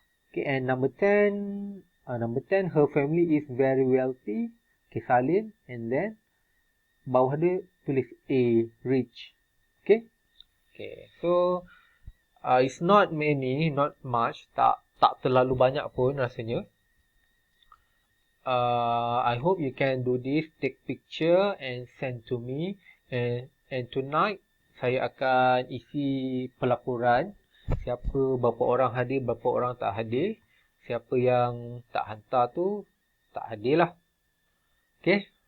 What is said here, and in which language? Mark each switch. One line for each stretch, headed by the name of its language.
English: Okay, and number 10, her family is very wealthy. Okay, salin. And then
Malay: bawah dia tulis
English: A, rich. Okay. Okay, so it's not many, not much.
Malay: Tak terlalu banyak pun rasanya.
English: I hope you can do this. Take picture and send to me. And tonight
Malay: saya akan isi pelaporan. Berapa orang hadir, berapa orang tak hadir. Siapa yang tak hantar tu tak hadir lah. Okay.